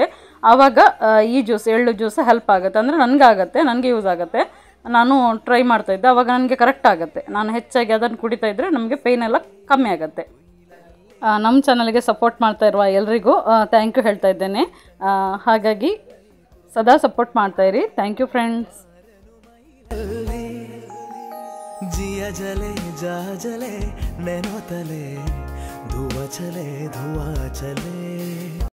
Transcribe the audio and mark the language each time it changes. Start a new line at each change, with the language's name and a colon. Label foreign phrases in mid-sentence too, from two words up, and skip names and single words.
Kannada: ಆವಾಗ ಈ ಎಳ್ಳು
English: juice help
Kannada: ಆಗುತ್ತೆ. ಅಂದರೆ ನನಗೆ ಯೂಸ್ ಆಗುತ್ತೆ. ನಾನು ಟ್ರೈ ಮಾಡ್ತಾಯಿದ್ದೆ, ಆವಾಗ ನನಗೆ ಕರೆಕ್ಟ್ ಆಗುತ್ತೆ. ನಾನು ಹೆಚ್ಚಾಗಿ ಅದನ್ನು ಕುಡಿತಾ ಇದ್ದರೆ ನಮಗೆ ಪೇಯ್ನ್ ಎಲ್ಲ ಕಮ್ಮಿ ಆಗುತ್ತೆ. ನಮ್ಮ ಚಾನಲ್ಗೆ ಸಪೋರ್ಟ್ ಮಾಡ್ತಾ ಇರುವ ಎಲ್ರಿಗೂ
English: thank you
Kannada: ಹೇಳ್ತಾ ಇದ್ದೇನೆ. ಹಾಗಾಗಿ ಸದಾ ಸಪೋರ್ಟ್ ಮಾಡ್ತಾಯಿರಿ.
English: thank you friends.
Hindi: जिया जले जा जले नैनो तले धुआं चले